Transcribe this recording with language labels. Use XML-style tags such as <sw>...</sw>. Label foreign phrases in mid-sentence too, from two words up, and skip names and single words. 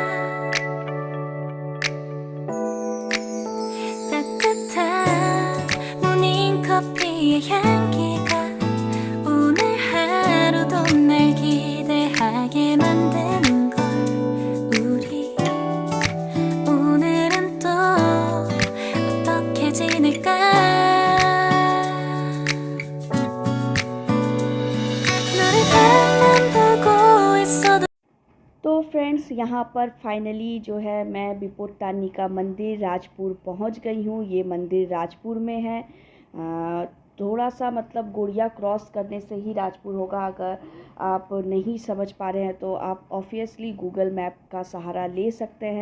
<ko>따뜻한 모닝커피의 향기가 오늘 하루도 날 기대하게 만드는 걸. 우리 오늘은 또 어떻게 지낼까? 너를 앞만 보고 있어도</ko> <hi>तो फ्रेंड्स यहाँ पर फाइनली जो है मैं बिपोतानी का मंदिर राजपुर पहुँच गई हूँ। ये मंदिर राजपुर में है। थोड़ा सा मतलब गोड़िया क्रॉस करने से ही राजपुर होगा। अगर आप नहीं समझ पा रहे हैं तो आप ऑब्वियसली गूगल मैप का सहारा ले सकते हैं।</hi>